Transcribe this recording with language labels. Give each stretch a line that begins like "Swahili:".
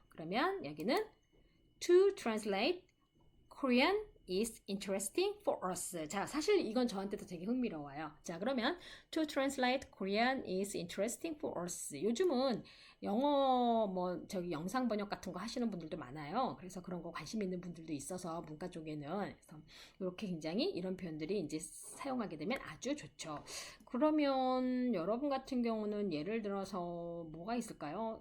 English: 그러면 여기는 to translate Korean is interesting for us.
Korean: 자, 사실 이건 저한테도 되게 흥미로워요.
English: 자, 그러면 to translate Korean is interesting for us.
Korean: 요즘은 영어 영상 번역 같은 거 하시는 분들도 많아요. 그래서 그런 거 관심 있는 분들도 있어서 문과 쪽에는 그래서 이렇게 굉장히 이런 표현들이 이제 사용하게 되면 아주 좋죠. 그러면 여러분 같은 경우는 예를 들어서 뭐가 있을까요?